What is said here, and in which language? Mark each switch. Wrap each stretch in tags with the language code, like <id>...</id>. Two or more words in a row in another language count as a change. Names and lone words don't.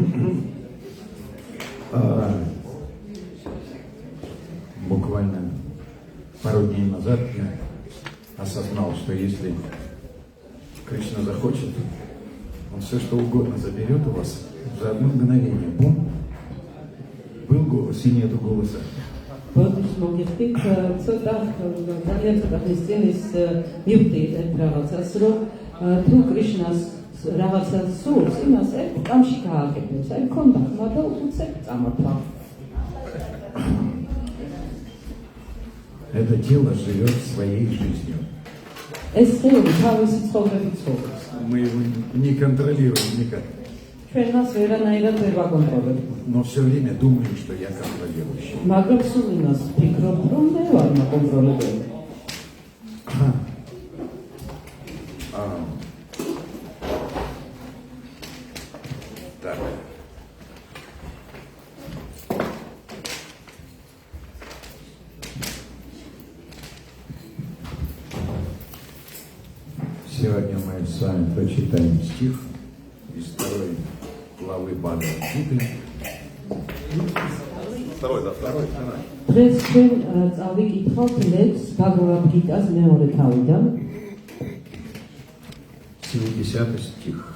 <ru>Буквально пару дней назад я осознал, что если Кришна захочет, он все что угодно заберет у вас за одно мгновение. Бум! Был голос и нету голоса.</ru> <ka>Ბოდიშ მოგიხდით, ცოტა ძალიან ცოტა ხნის წინ ის მივხვდით რაღაცას, რომ თუ კრიშნას რაღაცა სურს, იმას ერთ კამში გააკეთებს. აი, ქონდა ხმა და უცებ წამოთვა.</ka> <ru>Это тело живет своей жизнью.</ru> <ka>ეს ხელი თავისი ცხოვრებით ცხოვრობს.</ka> <ru>Мы его не контролируем никак.</ru> <ka>ჩვენ მას ვერანაირად ვერ ვაკონტროლებთ.</ka> <ru>Но все время думаем, что я контролирующий.</ru> <ka>მაგრამ სულ იმას ვფიქრობ, რომ მე ვარ მაკონტროლებელი.</ka> <ru>Так. Сегодня мы с вами прочитаем стих из 2 главы Бхагавад-гиты. Второй.</ru> <ka>დღეს ჩვენ წავიკითხავთ ლექსს ბაგავად-გიტას მეორე თავიდან.</ka> <ru>70 стих.</ru>